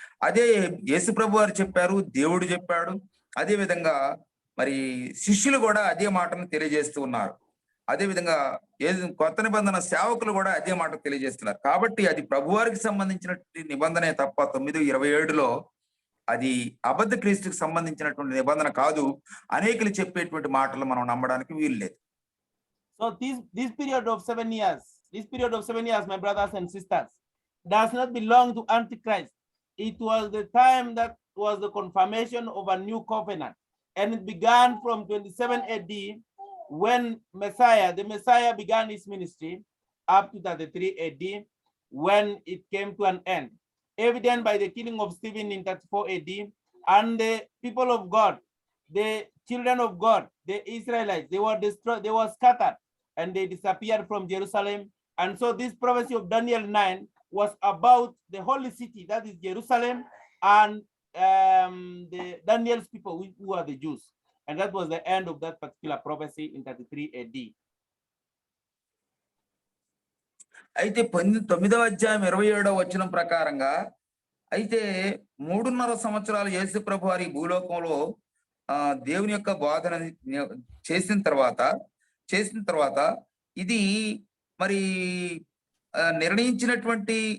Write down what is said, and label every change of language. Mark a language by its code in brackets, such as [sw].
[te] అదే యేసు ప్రభు వారు చెప్పారు, దేవుడు చెప్పాడు. అదే విధంగా మరి శిష్యులు కూడా అదే మాటను తెలియజేస్తూ ఉన్నారు. అదే విధంగా కొత్త నిబంధన సేవకులు కూడా అదే మాట తెలియజేస్తున్నారు. కాబట్టి అది ప్రభువారికి సంబంధించినటువంటి నిబంధనే తప్ప 9:27లో అది అబద్ధ క్రీస్తుకు సంబంధించినటువంటి నిబంధన కాదు. అనేకులు చెప్పేటువంటి మాటలు మనం నమ్మడానికి వీలు లేదు. [en] So this period of 7 years, my brothers and sisters, does not belong to Antichrist. It was the time that was the confirmation of a new covenant, and it began from 27 AD when the Messiah began his ministry up to 33 AD when it came to an end, evident by the killing of Stephen in 34 AD. And the people of God, the children of God, the Israelites, they were destroyed, they were scattered, and they disappeared from Jerusalem. And so this prophecy of Daniel 9 was about the holy city, that is Jerusalem, and the Daniel's people who are the Jews. And that was the end of that particular prophecy in 33 AD. [te] అయితే 9వ అధ్యాయం 27వ వచనం ప్రకారంగా అయితే 3.5 సంవత్సరాలు యేసు ప్రభు వారి భూలోకంలో దేవుని యొక్క బోధన చేసిన తర్వాత ఇది మరి నిర్ణయించినటువంటి